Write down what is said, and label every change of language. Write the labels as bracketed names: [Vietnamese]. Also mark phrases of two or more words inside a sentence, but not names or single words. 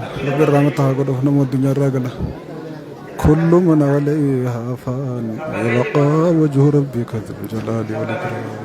[Oromo] Rabbi rahmata haa godhuuf nama addunyaa irraa gala. [Arabic] كل من عليها فان يبقى وجه ربك ذو الجلال والإكرام.